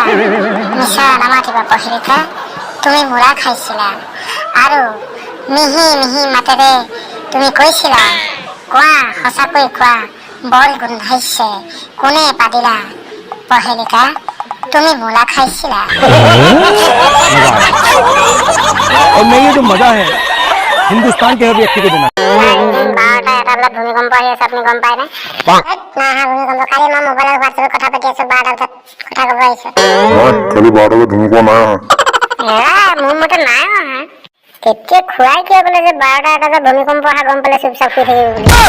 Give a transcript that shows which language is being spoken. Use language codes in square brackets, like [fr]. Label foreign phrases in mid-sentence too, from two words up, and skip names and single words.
[as] মিছা নামাতিবা পহেলিকা, তুমি মোলা খাইছিলা আৰু মিহি মিহি মাতেৰে তুমি কৈছিলা, কোৱা সঁচাকৈ কোৱা, বৰ গোন্ধাইছে, কোনে পাতিলা পহেলিকা, তুমি মোলা খাইছিলা। [hi] और नहीं ये जो मजा है हिंदुस्तान के हर व्यक्ति को देना। [as] 12টা এটা বজাত ভূমিকম্প আহি আছে, আপুনি গম পায় নে? ভূমিকম্প কালি মই মোবাইলত হোৱাটছএপত কথা পাতি আছো, 12টা বজাত কথা ক'ব আহিছে। কালি 12টা বজাত ভূমিকম্প নাই অহা। মোৰ মতে নাই অহা। তেতিয়া খুৱাই কিয় বোলে যে 12টা এটা বজাত ভূমিকম্প অহা গম পালে চুপচাপ শুই থাকিব বুলি।